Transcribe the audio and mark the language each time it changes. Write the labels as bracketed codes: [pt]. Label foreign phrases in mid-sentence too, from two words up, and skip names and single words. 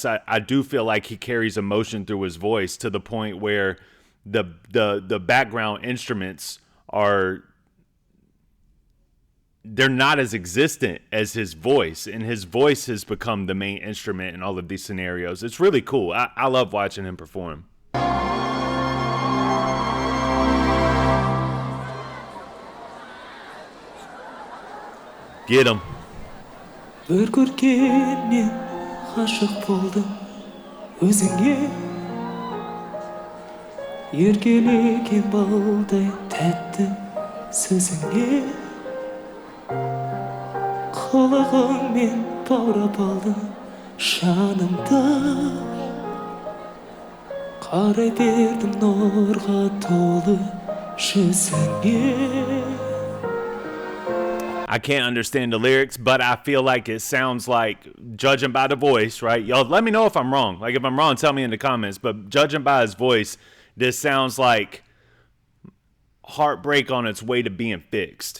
[en] I do feel like he carries emotion through his voice to the point where the background instruments they're not as existent as his voice, and his voice has become the main instrument in all of these scenarios. It's really cool. I love watching him perform. Get him. [kk] Bir көргеннен ғашық болдым өзіңе, еркелеген балдай тәтті сөзіңе, қылығыңмен баурап алдың жанымды, қарай бердім нұрға толы жүзіңе. [en] I can't understand the lyrics, but I feel like it sounds like, judging by the voice, right? Y'all let me know if I'm wrong. Like, if I'm wrong, tell me in the comments. But judging by his voice, this sounds like heartbreak on its way to being fixed.